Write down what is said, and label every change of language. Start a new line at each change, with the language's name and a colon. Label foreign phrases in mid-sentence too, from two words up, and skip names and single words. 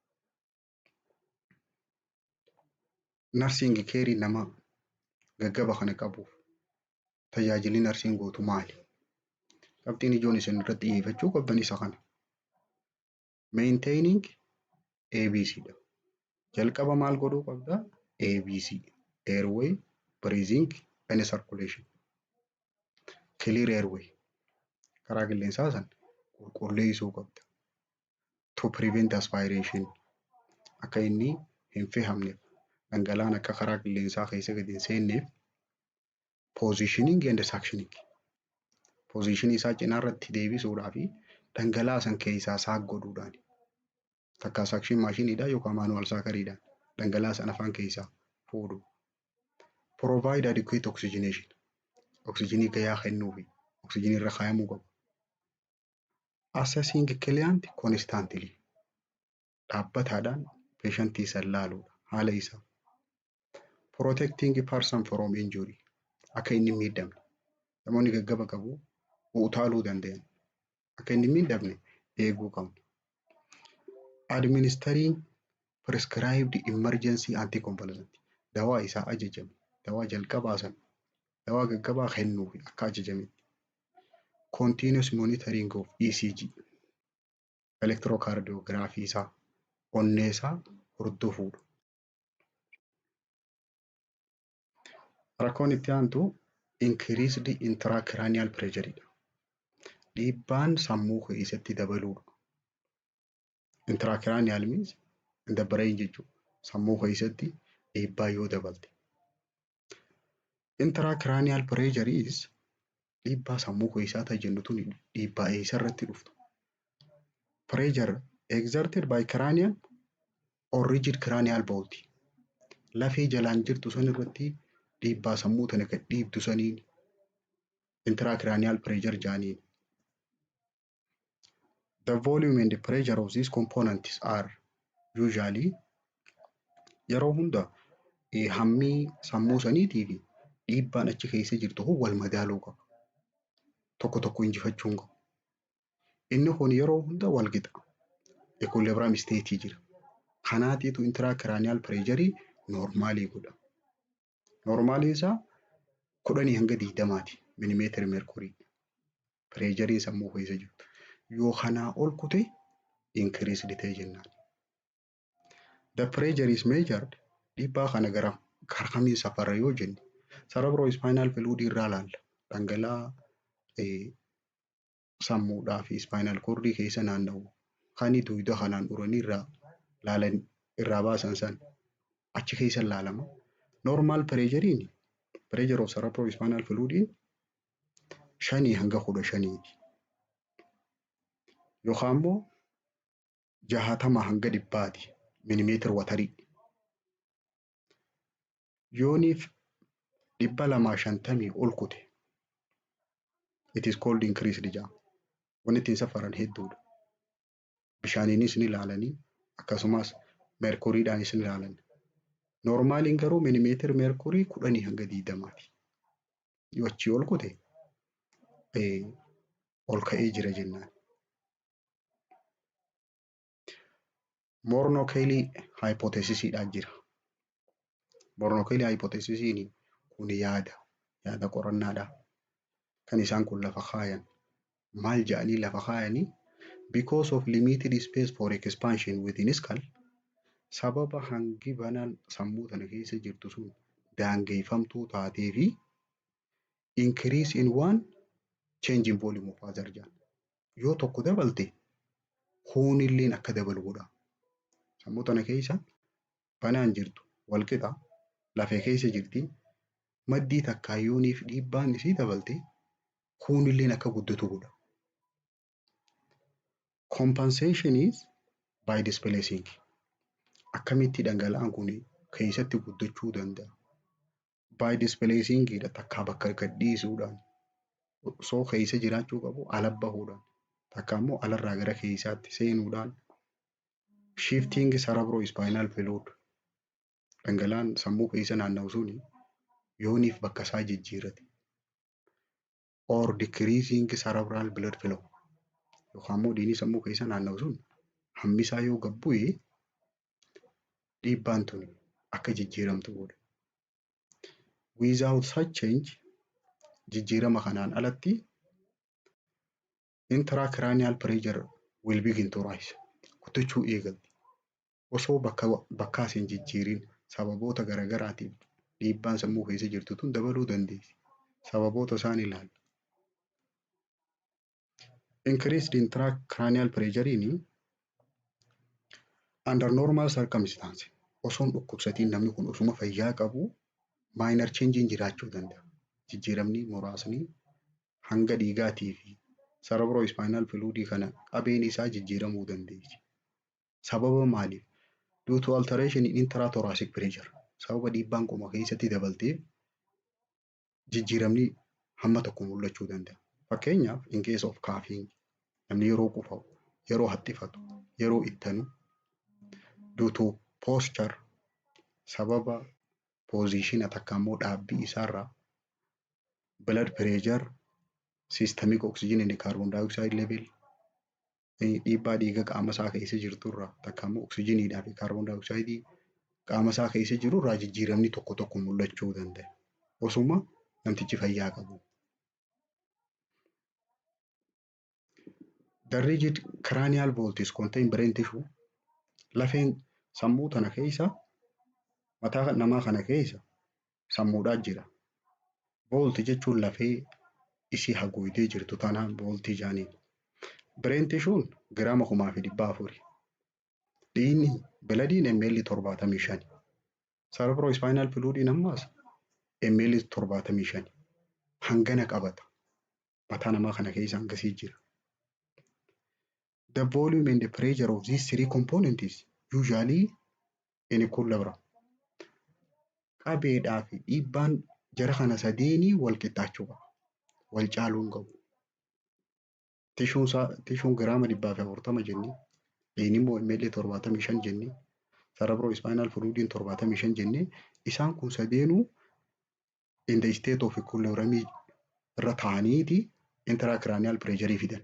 Oromo: Narsiingi keerii nama gaggaba kana qabuuf tajaajilli narsiin gootu maali? Qabxiin ijoon isin irratti xiyyeeffachuu qabdan isa kana.
English: Maintaining ABC dha.
Oromo: Jalqaba maal godhuu qabda?
English: ABC. Airway, breathing, and circulation. Clear airway.
Oromo: Karaa qilleensaa san qulqulleessuu qabda.
English: To prevent aspiration.
Oromo: Akka inni hin fehamneef dhangala'aan akka karaa qilleensaa keessa gadi hin seenneef
English: positioning and suctioning.
Oromo: Positionii isaa cinaa irratti deebisuudhaa fi dhangala'aa san keessaa saak godhuudhaan. Takka suction maashiniidhaan yookaan maanuwaal saakariidhaan dhangala'aa san afaan keessaa fuudhu.
English: Provide adequate oxygenation.
Oromo: Oxygenii gahaa kennuufi oxygenii irra kaayamuu qaba.
English: Assessing client constantly.
Oromo: Dhaabbataadhaan peeshantii san laaluudha haala isaa.
English: Protecting person from injury.
Oromo: Akka inni miidhamne. Namoonni gaggaba qabu utaaluu danda'an. Akka inni miidhamne eeguu qabna.
English: Administering prescribed emergency anticonvulsant.
Oromo: Dawaa isaa ajajame. Dawaa jalqabaa san. Dawaa gaggabaa kennuufi akka ajajametti.
English: Continuous monitoring of ECG.
Oromo: Electrocardiography isaa onnee isaa hordofuudha. Rakkoon itti aantu
English: increased intracranial pressure.
Oromo: Dhiibbaan sammuu keessatti dabaluudha.
English: Intracranial means in the brain jechuudha.
Oromo: Sammuu keessatti dhiibbaa yoo dabalte.
English: Intracranial pressure is
Oromo: dhiibbaa sammuu keessaa ta'e jennu tun dhiibbaa eessarratti dhuftu.
English: Pressure exerted by cranial or rigid cranial bolt.
Oromo: Lafee jalaan jirtu san irratti dhiibbaa sammuu tana kan dhiibdu saniin
English: intracranial pressure
Oromo: jaaniin.
English: The volume and the pressure of these components are usually
Oromo: yeroo hunda hammii sammuu saniitii fi dhiibbaan achi keessa jirtu kun wal madaaluu qaba. Tokko tokko injifachuu hin qabu. Inni kun yeroo hunda wal qixa.
English: Equilibrium state
Oromo: jira. Kanaatiitu
English: intracranial pressure
Oromo: normaalii godha. Normaalii isaa 10 hanga 20
English: millimeter mercury.
Oromo: Pressure sammuu keessa jirtu. Yoo kanaa ol kute increased ta'e jennaan.
English: The pressure is measured
Oromo: dhiibbaa kana gara kamiin safarra yoo jenne
English: cerebrospinal fluid
Oromo: irraa laalla. Dhangala'aa sammuudhaa fi
English: spinal cord
Oromo: keessa naanna'u. Kan duudaa kanaan uranii irraa baasan san achi keessa laalama.
English: Normal pressure of cerebrospinal fluid 5 hanga 15.
Oromo: Yookaan immoo 60 hanga 100 millimeter watarii. Yooniif 250 ol kute.
English: It is called increased jam.
Oromo: Wanti ittiin safaran hedduudha. Bishaaniinis ni ilaalanii akkasumas merkuriidhaanis ni ilaalan. Normaaliin garuu millimeter merkurii 10 hanga 20. Yoo achi ol kute ol ka'ee jira jennaan. Morno-Kelly hypothesisiidhaan jira. Morno-Kelly hypothesisiin kun yaada qorannaadha. Kan isaan kun lafa kaayan. Maal jedhanii lafa kaayanii?
English: Because of limited space for expansion within skull,
Oromo: sababa hangi banaan sammuu tana keessa jirtu sun daangeffamtuu taatee fi
English: increase in one change in volume of other
Oromo: jaan. Yoo tokko dabalte huunilleen akka dabalu godha. Sammuu tana keessa banaan jirtu wal qixa lafee keessa jirti maddii takkaa yooniif dhiibbaan isii dabalte huunilleen akka guddatu godha.
English: Compensation is by displacing.
Oromo: Akkamitti dhangala'aan kun keessatti guddachuu danda'a? By displacing takka bakka gadhiisuudhaan osoo keessa jiraachuu qabu ala bahuudhaan takka immoo alarraa gara keessaatti seenuudhaan
English: shifting cerebrospinal fluid
Oromo: dhangala'aan sammuu keessa naanna'u suni yooniif bakka isaa jijjiirate
English: or decreasing cerebral blood flow
Oromo: yookaan immoo dhiigni sammuu keessa naanna'u sun hammisaa yoo gad bu'e dhiibbaan tun akka jijjiiramtu godha.
English: Without such change
Oromo: jijjiirama kanaan alatti
English: intracranial pressure will begin to rise.
Oromo: Guddachuu eegalti. Osoo bakkaa hin jijjiirin sababoota garaagaraatiif dhiibbaan sammuu keessa jirtu tun dabaluu dandeessi. Sababoota isaan ilaalla.
English: Increased intracranial pressure under normal circumstances
Oromo: osoon dhukkubsatiin namni kun osuma fayyaa qabu
English: minor change
Oromo: jiraachuu danda'a. Jijjiiramni muraasni hanga dhiigaatii fi
English: cerebrospinal fluid
Oromo: kana qabeen isaa jijjiiramuu dandeessi. Sababa maaliif?
English: Due to alteration in intrathoracic pressure.
Oromo: Sababa dhiibbaan qoma keessatti dabalteef jijjiiramni hamma tokko mul'achuu danda'a. Fakkeenyaaf
English: in case of coughing
Oromo: namni yeroo qufa'u, yeroo haxxifatu, yeroo ittanu
English: due to posture
Oromo: sababa position takka immoo dhaabbii isaarraa
English: blood pressure systemic oxygen and carbon dioxide level
Oromo: dhiibbaa dhiiga qaama isaa keessa jirturraa takka immoo oksijiniidhaa fi kaarboon daayoksaaydii qaama isaa keessa jirurraa jijjiiramni tokko tokko mul'achuu danda'a. Osuma namtichi fayyaa qabu.
English: The rigid cranial vaults contain brain tissue.
Oromo: Lafeen sammuu tana keessa mataa namaa kana keessa sammuudhaa jira. Vault jechuun lafee isii haguugdee jirtu tanaan vaultii jaaniin.
English: Brain tissue giraama 1400.
Oromo: Dhiigni biladiin ml 75.
English: Cerebrospinal fluid ammaas ml 75.
Oromo: Hangana qabata. Mataa namaa kana keessa hangasii jira.
English: The volume and the pressure of these three components usually in equilibrium.
Oromo: Qabeedhaa fi dhiibbaan jara kana sadeenii wal qixxaachuu qaba. Wal caaluu hin qabu. Tishuun giraama 140 jennee, dhiigni immoo ml 75 jennee,
English: cerebrospinal fluid
Oromo: 75 jennee, isaan kun sadeenuu
English: in the state of equilibrium
Oromo: irra ta'aniiti
English: intracranial pressure
Oromo: fidan.